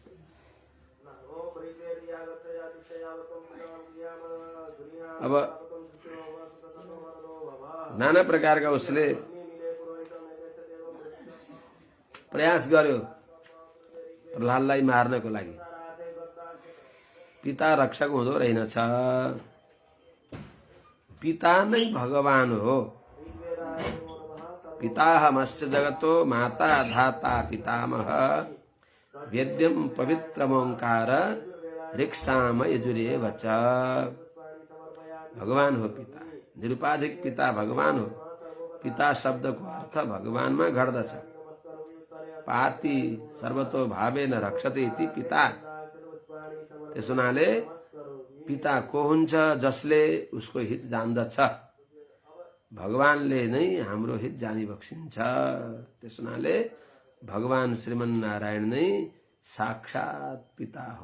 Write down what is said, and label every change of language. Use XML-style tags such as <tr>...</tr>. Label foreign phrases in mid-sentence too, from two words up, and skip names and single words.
<ne>अब नाना प्रकारका उसले प्रयास गर्यो प्रहलादलाई मार्नको लागि। पिता रक्षक हुँदो रहेनछ, पिता नै भगवान हो।</ne> <sa>पिताहमस्य जगतो माता धाता पितामह वेद्यम पवित्रमोंकार ऋक्साम यजुरेव च।</sa> <ne>भगवान हो पिता, निरुपाधिक पिता भगवान हो। पिता शब्दको अर्थ भगवानमा घट्दछ।</ne> <sa>पाति सर्वतो भावेन रक्षते इति पिता।</sa> <ne>त्यस हुनाले पिता को हुन्छ? जसले उसको हित जान्दछ। भगवानले नै हाम्रो हित जानी बक्सिन्छ। त्यस हुनाले भगवान श्रीमन्नारायण नै साक्षात पिता हो।</ne>